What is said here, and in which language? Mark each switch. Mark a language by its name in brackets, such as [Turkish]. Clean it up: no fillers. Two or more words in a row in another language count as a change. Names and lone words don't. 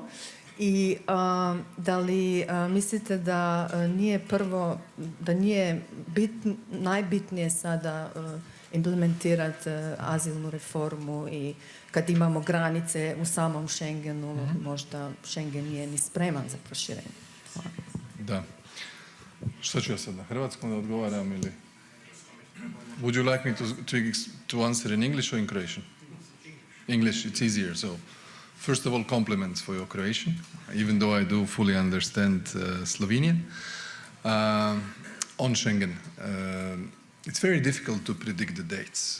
[Croatian] I da li mislite da nije najbitnije sada implementirati azilnu reformu i kad imamo granice u samom Schengenu, možda Schengen nije ni spreman za proširenje? Hvala. Da. Što ću ja sad na hrvatskom da odgovaram ili... [English] Would you like me to answer in English or in Croatian? English, it's easier. So, first of all, compliments for your Croatian, even though I do fully understand Slovenian. On Schengen, it's very difficult to predict the dates.